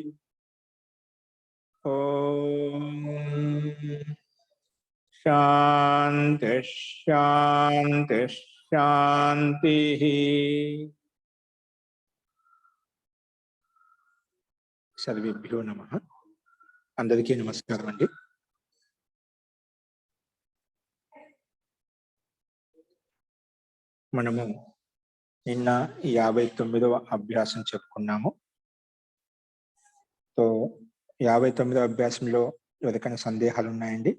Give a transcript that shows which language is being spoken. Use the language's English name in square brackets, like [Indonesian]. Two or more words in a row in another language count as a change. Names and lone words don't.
[Sanskrit] ओम शांति शांति शांति। सर्वेभ्यो नमः। [Telugu] అందరికీ నమస్కారం అండి। మనము నిన్న 59వ అభ్యాసం చెప్పుకున్నాము. సో 59వ అభ్యాసంలో ఎవరికైనా సందేహాలు ఉన్నాయండి?